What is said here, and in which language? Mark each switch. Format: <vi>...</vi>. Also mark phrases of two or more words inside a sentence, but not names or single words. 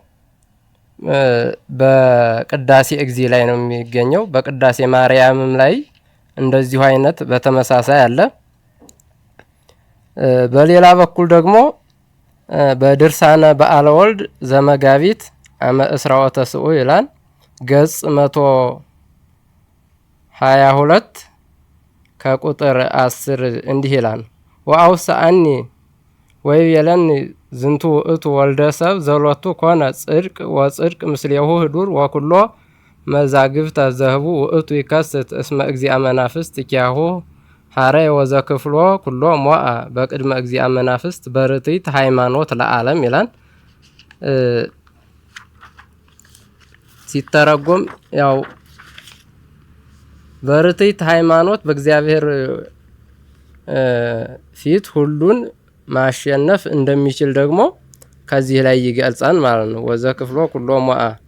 <am>በቅዳሴ እግዚእ ላይ ነው የሚገኘው። በቅዳሴ ማርያምም ላይ እንደዚሁ አይነት በተመሳሳይ አለ። በሌላ በኩል ደግሞ በድርሳነ በዓለ ወልድ</am> <gez>ዘመጋቢት አመ እስራ ወተስዑ</gez> <am>ይላል ገጽ 122 ከቁጥር 10 እንዲህ ይላል</am> <gez>ወአውሳአኒ ወይቤለኒ ዝንቱ ውእቱ ወልደ ሰብ ዘሎቱ ኮነ ጽድቅ ወጽድቅ ምስሌሁ ህዱር ወኩሎ መዛግብተ ዘህቡ ውእቱ ይከስት እስመ እግዚአ መናፍስት ኪያሁ ሐረየ ወዘክፍሎ ኩሎ ሞአ በቅድመ እግዚአ መናፍስት በርትዕት ሃይማኖት ለዓለም ይላል።</gez> <am>ሲተረጎም ያው በርትዕት ሃይማኖት በእግዚአብሔር ፊት ሁሉን ማሸነፍ እንደሚችል ደግሞ ከዚህ ላይ ይገልጻል ማለት ነው።</am> <gez>ወዘክፍሎ ኩሎ ሞአ</gez>